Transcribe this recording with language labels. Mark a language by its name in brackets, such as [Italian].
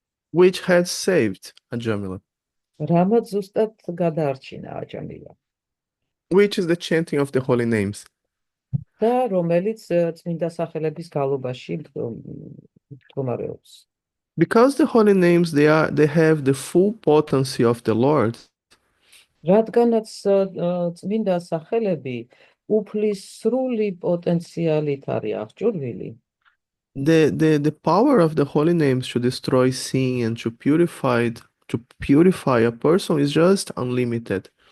[English] Which had saved Ajamila. [Georgian] რამაც ზუსტად გადაარჩინა აჯამილა. [English] Which is the chanting of the holy names. [Georgian] და რომელიც წმინდა სახელების გალობაში მდგომარეობს. [English] Because the holy names, they have the full potency of the Lord. [Georgian] რადგანაც წმინდა სახელები უფლის სრული პოტენციალით არის აღჭურვილი. [English] The power of the holy names to destroy sin and to purify a person is just unlimited.